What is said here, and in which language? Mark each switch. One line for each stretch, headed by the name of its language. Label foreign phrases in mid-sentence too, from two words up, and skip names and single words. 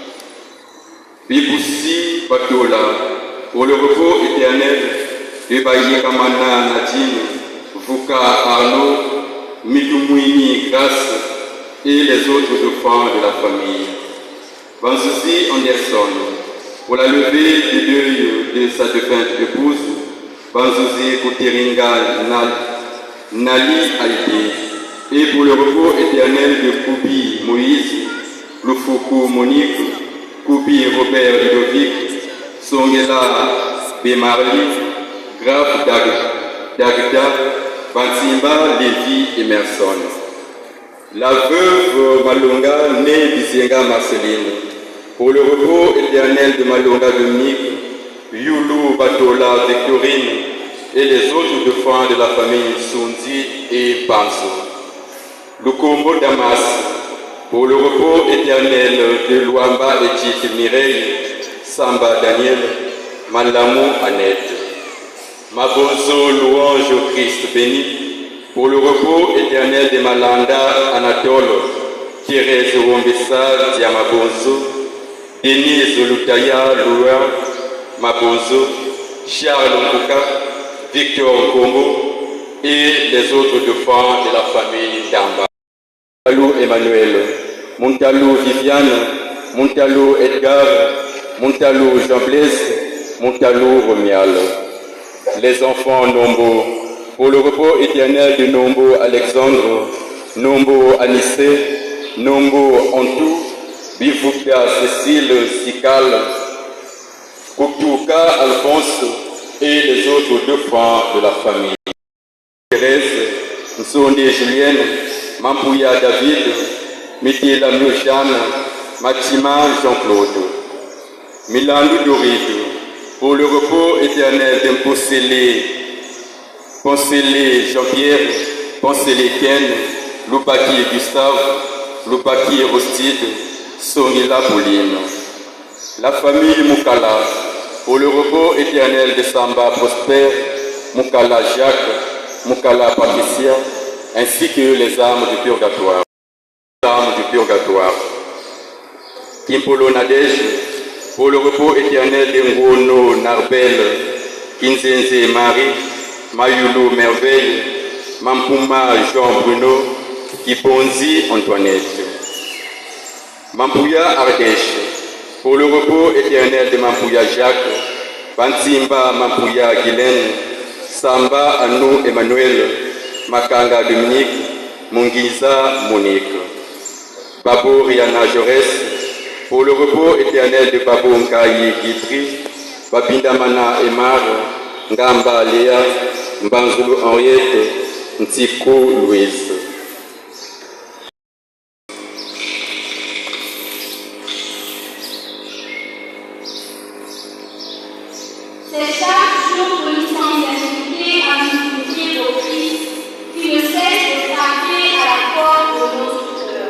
French: Biboussi Batola, pour le repos éternel de Baye Kamana Nadine, Vuka Arnaud, Mitumouini Grace et les autres défunts de la famille. Banzuzi Anderson, pour la levée des deuils de sa défunte épouse, Banzuzi Kouteringa Nali Haïti, et pour le repos éternel de Koubi Moïse, Loufoku Monique, Koubi Robert Ludovic, Songela Bemarli, Graf Dagda, Bantimba Lévi Emerson. La veuve Malonga, née Bizienga Marceline, pour le repos éternel de Malonga Dominique, Youlou Batola Victorine et les autres défunts de la famille Sundi et Banso. Lukombo Damas, pour le repos éternel de Luamba Edith Mireille, Samba Daniel, Malamou Annette. Mabozo Louange au Christ béni, pour le repos éternel de Malanda Anatole, Thérèse Wombessa Diamabonzo, Denise Lutaya Loua Mabonzo, Charles Mouka, Victor Nkombo et les autres défunts de la famille Damba. Montalou Emmanuel, Montalou Viviane, Montalou Edgar, Montalou Jean-Blaise, Montalou Romial. Les enfants Nombo, pour le repos éternel de Nombo Alexandre, Nombo Anissé, Nombo Antou, Bifouka Cécile Sikal, Koukouka Alphonse et les autres défunts de la famille. Thérèse, Nsonde Julienne, Mampouya David, Mitila Jeanne, Matima Jean-Claude, Milandou Doride, pour le repos éternel d'Imponcélé, Poncélé Jean-Pierre, Poncélé Ken, Loupaki Gustave, Loupaki Rostide, Sonila Pauline. La famille Moukala, pour le repos éternel de Samba Prosper, Moukala Jacques, Moukala Patricia, ainsi que les âmes du purgatoire. Kimpolo Nadège, pour le repos éternel de Ngono Narbel, Kinzenze Marie, Mayulu Merveille, Mampuma Jean Bruno, Kibonzi Antoinette. Mampouya Ardèche, pour le repos éternel de Mampouya Jacques, Bantimba Mampouya Guylaine, Samba Anou Emmanuel, Makanga Dominique, Mungiza Monique. Babo Riana Jaurès, pour le repos éternel de Babo Nkayi Guitry, Babindamana Emar, Ngamba Léa, Mbanzulu Henriette, Ntikou Louise. C'est chaque jour que nous sommes invités à nous unir au Christ qui ne cesse de frapper à la porte de notre cœur.